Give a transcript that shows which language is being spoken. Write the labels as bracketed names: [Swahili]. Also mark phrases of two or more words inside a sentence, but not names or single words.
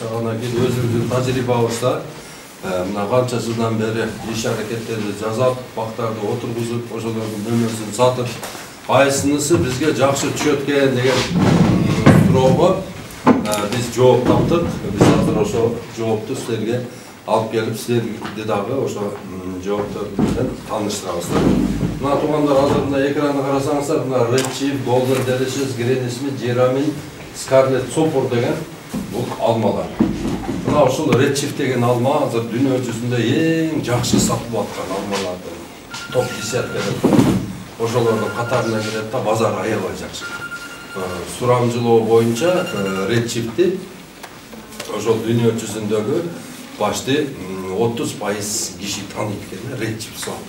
[Kyrgyz] Анан кийин өзүбүздүн тажрыйбабызда мына канча жылдан бери иш аракеттерди жасап, бактарды отургузуп, ошолордун мөмөсүн сатып, кайсынысы бизге жакшы түшөт экен деген суроого биз жооп таптык. Биз азыр ошо жоопту силерге алып келип, силерди дагы ошо жооптор менен тааныштырабыз. Мына туугандар, азыр мына экранды карасаңыздар, мына Red Chief, Golden Delicious, Granny Smith, Jeramine, Scarlet Sopor деген бул алмалар. Мына ушул Red Chief деген алма азыр дүйнө жүзүндө эң жакшы сатылып аткан алмалардын топ 10 ошолордун катарына кирет да, базар аябай жакшы. Сурамжылоо боюнча Red Chief'ти ошол дүйнө жүзүндөгү башты 30% киши тааныйт экен, Red Chief сатып.